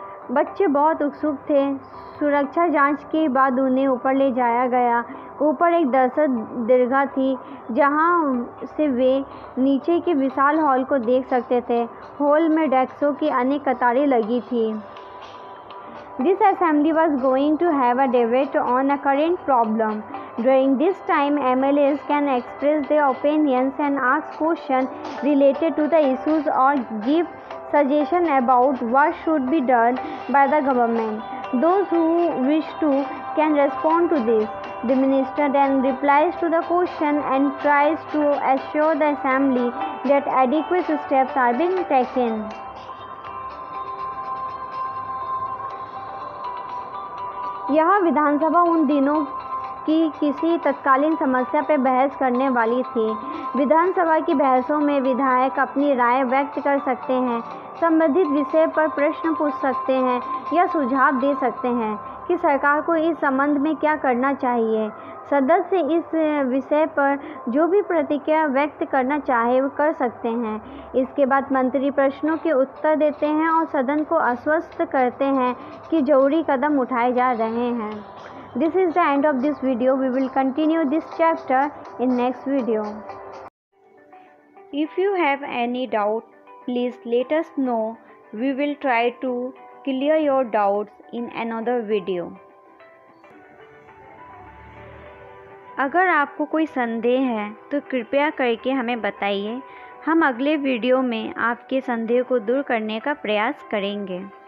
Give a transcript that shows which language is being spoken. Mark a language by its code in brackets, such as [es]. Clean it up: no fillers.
[hi] बच्चे बहुत उत्सुक थे। सुरक्षा जांच के बाद उन्हें ऊपर ले जाया गया। ऊपर एक दर्शक दीर्घा थी जहां से वे नीचे के विशाल हॉल को देख सकते थे। हॉल में डेस्कों की अनेक कतारें लगी थी। [en] This assembly was going to have a debate on a current problem. During this time, MLAs can express their opinions and ask questions related to the issues or give suggestions about what should be done by the government. Those who wish to can respond to this. The minister then replies to the question and tries to assure the assembly that adequate steps are being taken. [hi] यह विधानसभा उन दिनों की किसी तत्कालीन समस्या पर बहस करने वाली थी। विधानसभा की बहसों में विधायक अपनी राय व्यक्त कर सकते हैं, संबंधित विषय पर प्रश्न पूछ सकते हैं या सुझाव दे सकते हैं कि सरकार को इस संबंध में क्या करना चाहिए। सदस्य इस विषय पर जो भी प्रतिक्रिया व्यक्त करना चाहे वो कर सकते हैं। इसके बाद मंत्री प्रश्नों के उत्तर देते हैं और सदन को आश्वस्त करते हैं कि जरूरी कदम उठाए जा रहे हैं। [en] This is the end of this video. We will continue this chapter in next video. If you have any doubt, please let us know. We will try to clear your doubts in another video. [hi] अगर आपको कोई संदेह है तो कृपया करके हमें बताइए। हम अगले वीडियो में आपके संदेह को दूर करने का प्रयास करेंगे।